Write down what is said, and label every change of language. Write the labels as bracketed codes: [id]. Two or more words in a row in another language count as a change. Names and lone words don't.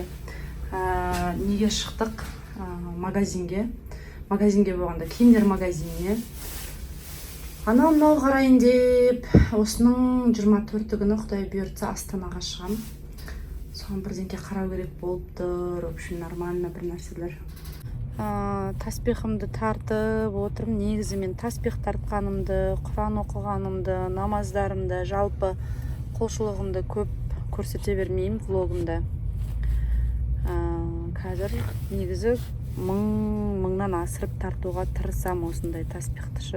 [kk] Неге шықтық? Магазинге. Магазинге болғанда киімдер магазиніне. Анау қарайын деп, осының 24 күні Құдай бұйыртса Астанаға шығам. Соған бірдеңке қарау керек болып тұр. [ru] В общем, нормально [kk] бір нәрселер. Таспихымды тартып отырмын. Негізі мен таспих тартқанымды, Құран оқығанымды, намаздарымды, жалпы құлшылығымды көп көрсете бермеймін влогымда. Қазір негізі мыңнан асырып тартуға тырысам осындай таспихтышы.